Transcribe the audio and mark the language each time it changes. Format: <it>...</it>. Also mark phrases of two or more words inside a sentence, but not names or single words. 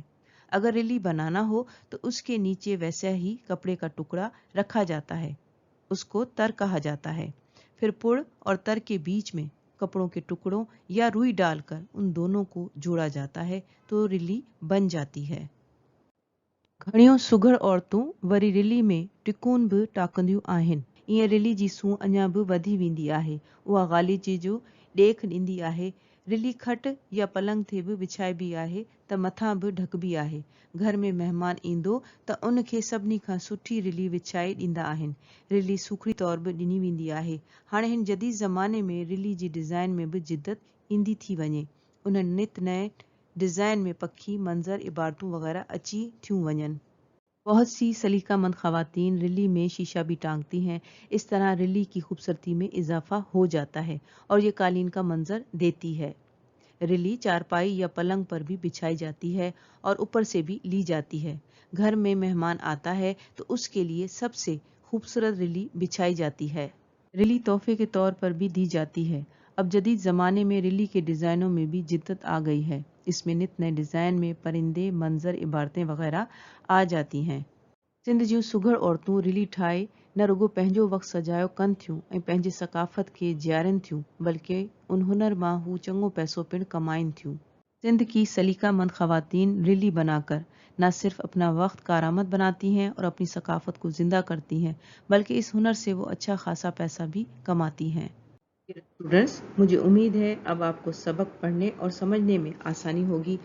<ur>اگر رلی بنانا ہو تو اس کے نیچے ویسا ہی کپڑے کا ٹکڑا رکھا جاتا ہے. اس کو تر کہا جاتا ہے. پھر پڑ اور تر کے بیچ میں کپڑوں کے ٹکڑوں یا روئی ڈال کر ان دونوں کو جوڑا جاتا ہے تو رلی بن جاتی ہے.</ur> <sd>घणियूं सुघड़ औरतूं वरी रिली में टिकून बि टाकंदियूं आहिनि। ईअं रिली जी सूंह अञा बि वधी वेंदी आहे। उहा ग़ालीचे जो ॾेख ॾींदी आहे। रिली खट या पलंग ते बि विछाइबी आहे त मथां बि ढकबी आहे। घर में महिमान ईंदो त उनखे सभिनी खां सुठी रिली विछाए ॾींदा आहिनि। रिली सूखड़ी तौर बि ॾिनी वेंदी आहे। हाणे हिन जदीद ज़माने में रिली जी डिज़ाइन में बि जिदत ईंदी थी वञे। उन नित नए डिज़ाइन में पखी मंज़र इबारतूं वग़ैरह अची थियूं वञनि।</sd> <ur>بہت سی سلیقہ مند خواتین رلی میں شیشہ بھی ٹانگتی ہیں. اس طرح رلی کی خوبصورتی میں اضافہ ہو جاتا ہے اور یہ قالین کا منظر دیتی ہے. رلی چارپائی یا پلنگ پر بھی بچھائی جاتی ہے اور اوپر سے بھی لی جاتی ہے. گھر میں مہمان آتا ہے تو اس کے لیے سب سے خوبصورت رلی بچھائی جاتی ہے. رلی تحفے کے طور پر بھی دی جاتی ہے۔ اب جدید زمانے میں رلی کے ڈیزائنوں میں بھی جدت آ گئی ہے. اس میں نت نئے ڈیزائن میں پرندے، منظر، عبارتیں وغیرہ آ جاتی ہیں.</ur> <sd>सिंध जूं सुघड़ औरतूं रिली ठाहे न रुगो पंहिंजो वक़्तु सजायो कनि थियूं ऐं पंहिंजी सक़ाफ़त खे जियारनि थियूं, बल्कि उन हुनर मां हू चङो पैसो पिणु कमाइनि थियूं।</sd> <ur>سندھ کی سلیقہ مند خواتین رلی بنا کر نہ صرف اپنا وقت کارآمد بناتی ہیں اور اپنی ثقافت کو زندہ کرتی ہیں، بلکہ اس ہنر سے وہ اچھا خاصا پیسہ بھی کماتی ہیں. اسٹوڈنٹس، مجھے امید ہے اب آپ کو سبق پڑھنے اور سمجھنے میں آسانی ہوگی.</ur>